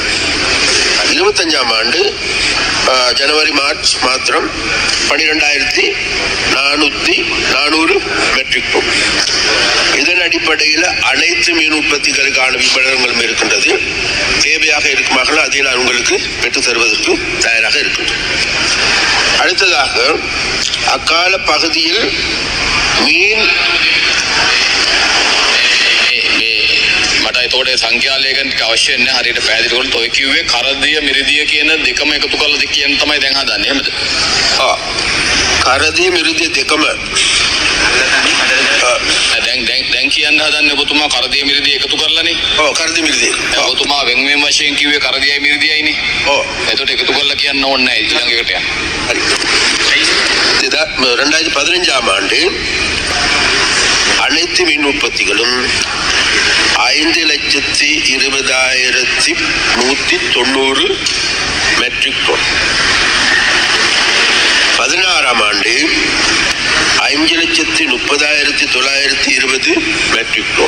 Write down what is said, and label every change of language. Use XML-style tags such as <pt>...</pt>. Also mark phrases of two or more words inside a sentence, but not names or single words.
<ta>25ஆம் ஆண்டு ஜனவரி மார்ச் மாத்திரம் 12,400 மெட்ரிக் டன். இதன் அடிப்படையில் அனைத்து மீன் உற்பத்திகளுக்கான விபரங்களும் இருக்கின்றது. தேவையாக இருக்குமானால் அதை நான் உங்களுக்கு பெற்றுத் தருவதற்கு தயாராக இருக்கின்றேன். அடுத்ததாக அக்கால பகுதியில் மீன்</ta> <si>මට එතකොට සංඛ්‍යාලයකට අවශ්‍ය නැහැ හරියට පැහැදිලි කරලා ඔය කිව්වේ කරදිය මිරිදිය කියන දෙකම එකතු කරලා කියන තමයි දැන් හදන්නේ එහෙමද? කරදිය මිරිදිය දෙකම දැන් කියන්න හදන්නේ ඔබතුමා කරදිය මිරිදිය එකතු කරලානේ. කරදිය මිරිදිය. ඔබතුමා වෙන වෙන වශයෙන් කිව්වේ කරදියයි මිරිදියයිනේ. එතකොට එකතු කරලා කියන්න ඕනේ නැහැ ඊළඟ එකට යන්න. හරි.</si> <ta>2015ஆம் ஆண்டு அனைத்து மின் உற்பத்திகளும் 5,20,190 மெட்ரிக் டன். 16ஆம் ஆண்டு 5,30,920 மெட்ரிக் டன்.</ta>